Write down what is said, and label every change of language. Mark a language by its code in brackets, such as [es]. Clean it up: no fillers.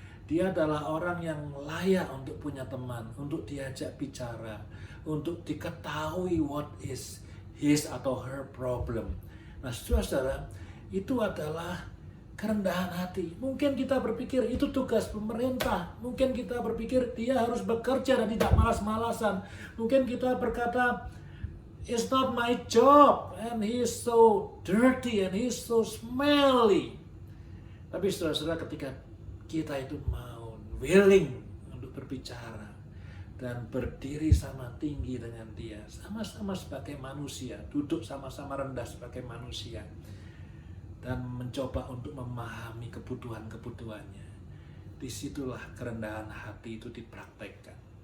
[id] Dia adalah orang yang layak untuk punya teman, untuk diajak bicara, untuk diketahui [en] what is his [id] atau [en] her problem. [id] Nah, saudara, itu adalah kerendahan hati. Mungkin kita berpikir itu tugas pemerintah. Mungkin kita berpikir dia harus bekerja dan tidak malas-malasan. Mungkin kita berkata, [en] it's not my job, and he is so dirty, and he is so smelly. [id] Tapi saudara-saudara, ketika kita itu mau willing untuk berbicara dan berdiri sama tinggi dengan dia, sama-sama sebagai manusia, duduk sama-sama rendah sebagai manusia, dan mencoba untuk memahami kebutuhan-kebutuhannya, disitulah kerendahan hati itu dipraktekkan.